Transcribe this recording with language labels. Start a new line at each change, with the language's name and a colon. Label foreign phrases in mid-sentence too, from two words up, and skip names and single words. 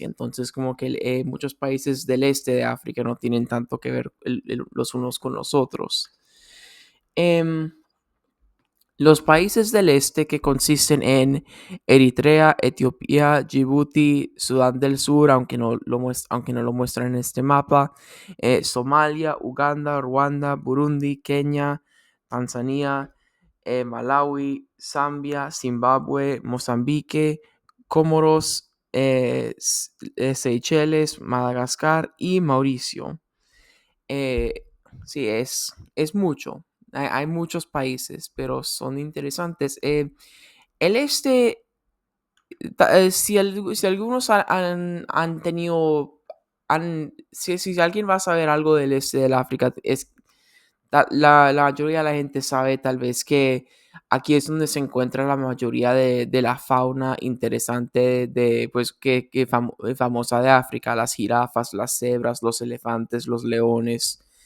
Spanish: Entonces, como que muchos países del este de África no tienen tanto que ver los unos con los otros. Em, los países del este que consisten en Eritrea, Etiopía, Djibouti, Sudán del Sur, aunque no lo muestran en este mapa, Somalia, Uganda, Ruanda, Burundi, Kenia, Tanzania, Malawi, Zambia, Zimbabue, Mozambique, Comoros, Seychelles, Madagascar y Mauricio. Eh, sí, es mucho. Hay muchos países, pero son interesantes. El este, si algunos han tenido, si alguien va a saber algo del este del África, la mayoría de la gente sabe tal vez que aquí es donde se encuentra la mayoría de la fauna interesante pues, famosa de África, las jirafas, las cebras, los elefantes, los leones,